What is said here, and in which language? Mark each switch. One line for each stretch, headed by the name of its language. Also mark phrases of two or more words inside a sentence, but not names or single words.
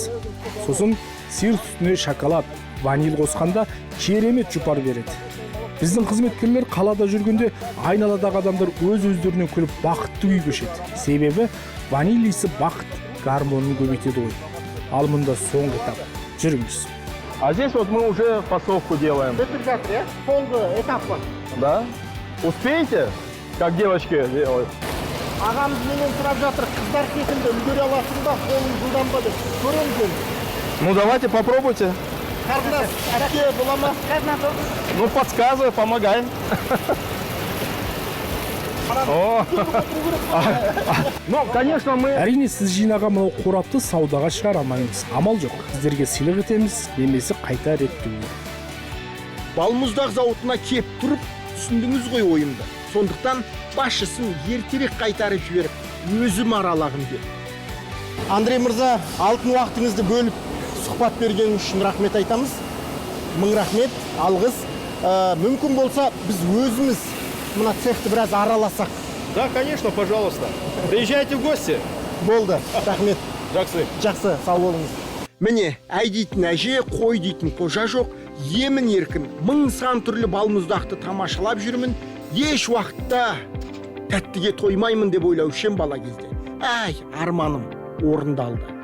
Kazakh: Сосын сиыр сүтіне шоколад, ваниль қосқанда керемет жұпар береді. Біздің қызметкерлер қалада жүргенде айналадағы адамдар өз-өздерінен күліп бақытты күй кешеді. Себебі ваниль иісі бақыт гормонын көбейтеді ғой. Ал мұнда соңғы этап. Жүріңіз.
Russian: А здесь вот мы уже фасовку делаем.
Kazakh: Соңғы этап бар.
Russian: Да? Успеете? Как девочки делают?
Kazakh: Ағамыз менен сұрап жатыр, қыздар кетінді үлгере аласың ба, қолың жылдан ба деп. Көреміз енді.
Russian: Ну давайте попробуйте.
Kazakh: Қарындас, әке бола ма?
Russian: Ну подсказывай, помогай. Ну, конечно, мы...
Kazakh: Әрине, сіз жинаған мынау қорапты саудаға шығара алмаймыз. Амал жоқ. Сіздерге сыйлық етеміз, немесе қайта реттеуге. Балмұздақ зауытына кеп тұрып, түсіндіңіз ғой ойымды. Сондықтан басшысын ертерек қайтарып жіберіп, өзім аралағым деп. Андрей мырза, алтын уақытыңызды бөліп, сұхбат берген үшін рахмет айтамыз. Мың рахмет, алғыс. Мүмкін болса, біз өзіміз мына цехты біраз араласақ.
Russian: Да, конечно, пожалуйста. Приезжайте в гости.
Kazakh: Болды, рахмет. Жақсы. Жақсы, сау болыңыз. Міне, әй дейтін әже, қой дейтін қожа жоқ, емін еркін, мың сан түрлі балмұздақты тамашалап жүрмін, еш уақытта тәттіге тоймаймын деп ойлаушым бала кезде. Арманым орындалды.